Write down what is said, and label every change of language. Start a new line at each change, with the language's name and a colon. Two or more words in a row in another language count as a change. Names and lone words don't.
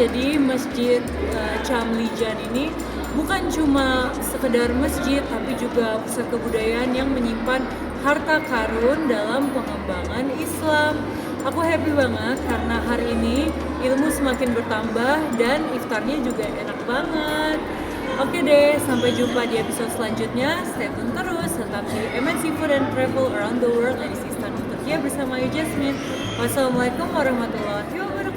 Indonesian: Jadi Masjid Çamlıca ini bukan cuma sekedar masjid, tapi juga pusat kebudayaan yang menyimpan harta karun dalam pengembangan Islam. Aku happy banget karena hari ini ilmu semakin bertambah dan iftarnya juga enak banget. Oke deh, sampai jumpa di episode selanjutnya.
English: Stay tune
Indonesian: terus, tetap di MNC Food and Travel Around the World edisi Istanbul Turki bersama Ayu Jasmine.
Arabic: والسلام عليكم ورحمة الله وبركاته.